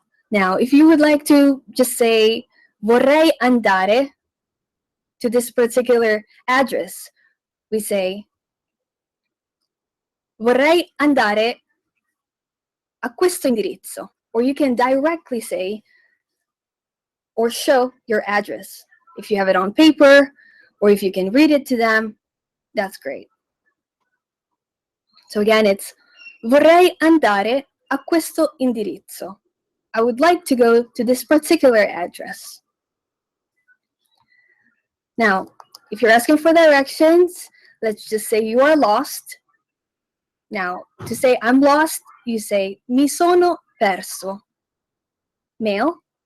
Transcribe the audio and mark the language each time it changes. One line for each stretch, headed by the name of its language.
English: Now, if you would like to just say
Italian: vorrei andare
English: to this particular address, we say
Italian: vorrei andare a questo indirizzo.
English: Or you can directly say or show your address. If you have it on paper or if you can read it to them, that's great. So again, it's
Italian: vorrei andare a questo indirizzo.
English: I would like to go to this particular address. Now, if you're asking for directions, let's just say you are lost. Now, to say I'm lost, you say
Italian: mi sono perso.
English: Male.